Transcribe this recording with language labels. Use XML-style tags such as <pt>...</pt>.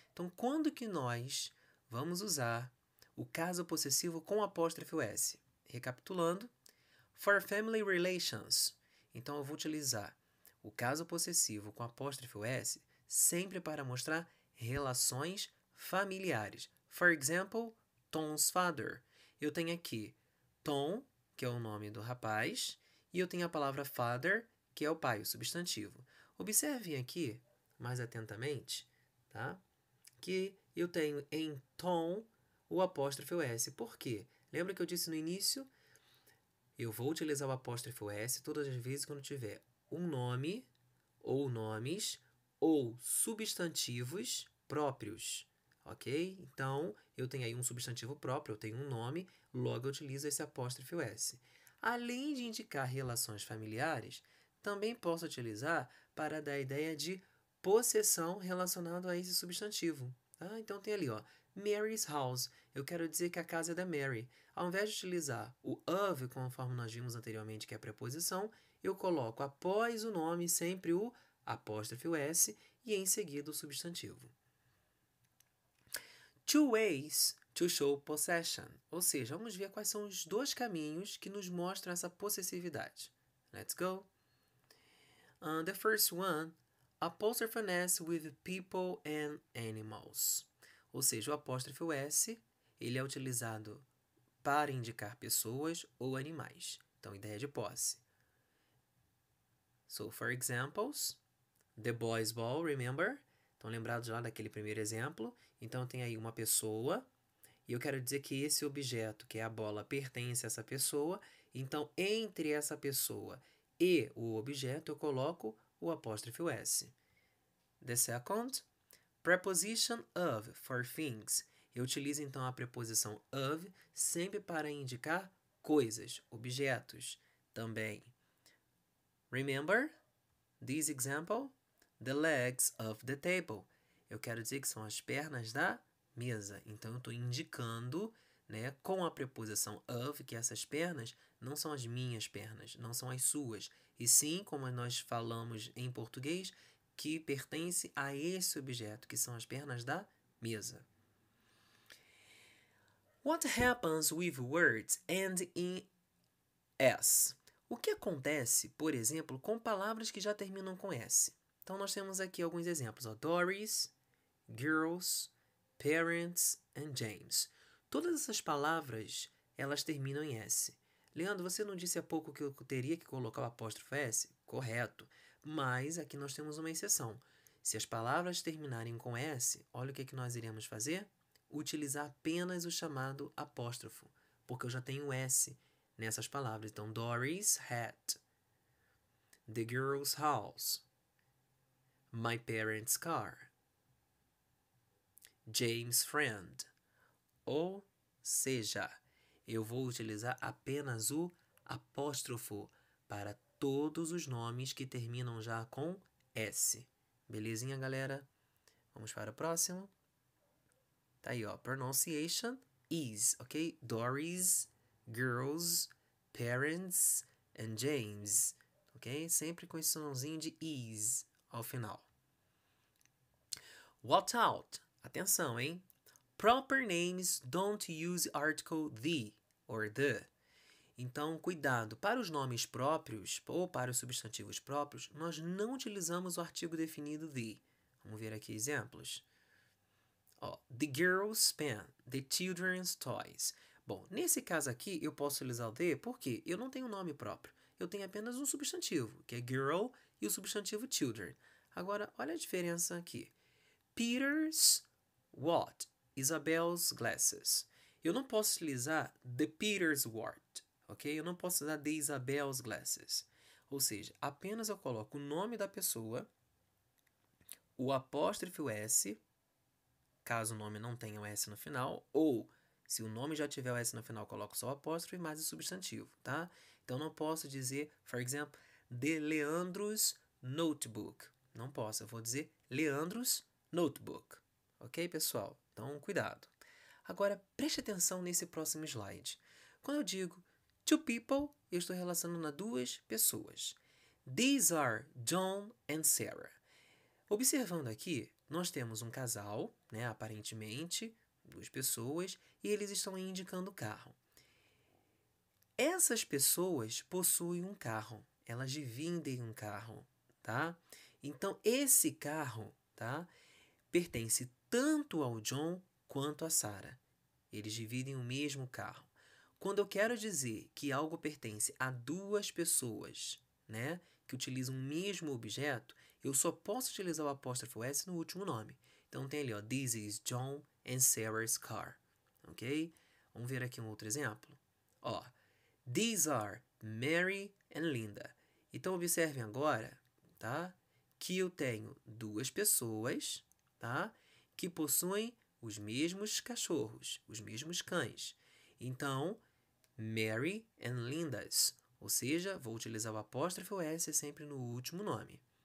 <pt>Então, quando que nós vamos usar o caso possessivo com apóstrofo S? Recapitulando,</pt> <en>for family relations.</en> <pt>Então, eu vou utilizar o caso possessivo com apóstrofo S sempre para mostrar relações familiares.</pt> <en>For example, Tom's father.</en> <pt>Eu tenho aqui Tom, que é o nome do rapaz, e eu tenho a palavra father, que é o pai, o substantivo. Observem aqui, mais atentamente, tá? Que eu tenho em Tom o apóstrofo S. Por quê? Lembra que eu disse no início? Eu vou utilizar o apóstrofo S todas as vezes quando tiver um nome, ou nomes, ou substantivos próprios, ok? Então, eu tenho aí um substantivo próprio, eu tenho um nome, logo eu utilizo esse apóstrofo S. Além de indicar relações familiares, também posso utilizar para dar a ideia de possessão relacionada a esse substantivo. Tá? Então, tem ali, ó,</pt> <en>Mary's house.</en> <pt>Eu quero dizer que a casa é da Mary. Ao invés de utilizar o of, conforme nós vimos anteriormente, que é a preposição, eu coloco após o nome sempre o apóstrofo S e em seguida o substantivo.</pt> <en>Two ways to show possession.</en> <pt>Ou seja, vamos ver quais são os dois caminhos que nos mostram essa possessividade.</pt> <en>Let's go. The first one, apostrophe S with people and animals.</en> <pt>Ou seja, o apóstrofo S ele é utilizado para indicar pessoas ou animais. Então, ideia de posse.</pt> <en>So, for examples, the boys' ball, remember?</en> <pt>Estão lembrados lá daquele primeiro exemplo? Então, tem aí uma pessoa e eu quero dizer que esse objeto, que é a bola, pertence a essa pessoa. Então, entre essa pessoa e o objeto, eu coloco o apóstrofo S.</pt> <en>The second, preposition of for things.</en> <pt>Eu utilizo então a preposição of sempre para indicar coisas, objetos também.</pt> <en>Remember this example? The legs of the table.</en> <pt>Eu quero dizer que são as pernas da mesa. Então, eu estou indicando, né, com a preposição of que essas pernas não são as minhas pernas, não são as suas. E sim, como nós falamos em português, que pertence a esse objeto, que são as pernas da mesa.</pt> <en>What happens with words ending in S?</en> <pt>O que acontece, por exemplo, com palavras que já terminam com S? Então, nós temos aqui alguns exemplos. Doris, girls, parents and James. Todas essas palavras, elas terminam em S. Leandro, você não disse há pouco que eu teria que colocar o apóstrofo S? Correto. Mas aqui nós temos uma exceção. Se as palavras terminarem com S, olha o que nós iremos fazer? Utilizar apenas o chamado apóstrofo, porque eu já tenho S nessas palavras. Então,</pt> <en>Dory's hat, the girl's house, my parents' car, James' friend.</en> <pt>Ou seja, eu vou utilizar apenas o apóstrofo para todos os nomes que terminam já com S. Belezinha, galera? Vamos para o próximo. Tá aí, ó.</pt> <en>Pronunciation is, ok? Dory's, girls, parents and James. Ok?</en> <pt>Sempre com esse sonzinho de is ao final.</pt> <en>Watch out!</en> <pt>Atenção, hein?</pt> <en>Proper names don't use article the or the.</en> <pt>Então, cuidado. Para os nomes próprios ou para os substantivos próprios, nós não utilizamos o artigo definido the. Vamos ver aqui exemplos.</pt> <en>The girls' pen, the children's toys.</en> <pt>Bom, nesse caso aqui, eu posso utilizar o the porque eu não tenho nome próprio. Eu tenho apenas um substantivo, que é girl, e o substantivo children. Agora, olha a diferença aqui.</pt> <en>Peter's what? Isabel's glasses.</en> <pt>Eu não posso utilizar</pt> <en>the Peter's what,</en> <pt>ok? Eu não posso usar</pt> <en>the Isabel's glasses.</en> <pt>Ou seja, apenas eu coloco o nome da pessoa, o apóstrofo S, caso o nome não tenha o S no final, ou se o nome já tiver o S no final, coloco só o apóstrofo e mais o substantivo, tá? Então, não posso dizer,</pt> <en>for example, the Leandro's notebook.</en> <pt>Não posso, eu vou dizer</pt> <en>Leandro's notebook.</en> <pt>Ok, pessoal? Então, cuidado. Agora, preste atenção nesse próximo slide. Quando eu digo</pt> <en>two people,</en> <pt>eu estou relacionando a duas pessoas.</pt> <en>These are John and Sarah.</en> <pt>Observando aqui, nós temos um casal, né, aparentemente, duas pessoas, e eles estão indicando o carro. Essas pessoas possuem um carro, elas dividem um carro, tá? Então, esse carro, tá, pertence tanto ao John quanto a Sarah. Eles dividem o mesmo carro. Quando eu quero dizer que algo pertence a duas pessoas, né, que utilizam o mesmo objeto, eu só posso utilizar o apóstrofo S no último nome. Então tem ali, ó,</pt> <en>this is John and Sarah's car. Ok?</en> <pt>Vamos ver aqui um outro exemplo.</pt> <en>Ó, these are Mary and Linda.</en> <pt>Então observem agora, tá, que eu tenho duas pessoas, tá, que possuem os mesmos cachorros, os mesmos cães. Então,</pt> <en>Mary and Linda's.</en> <pt>Ou seja, vou utilizar o apóstrofo S sempre no último nome.</pt>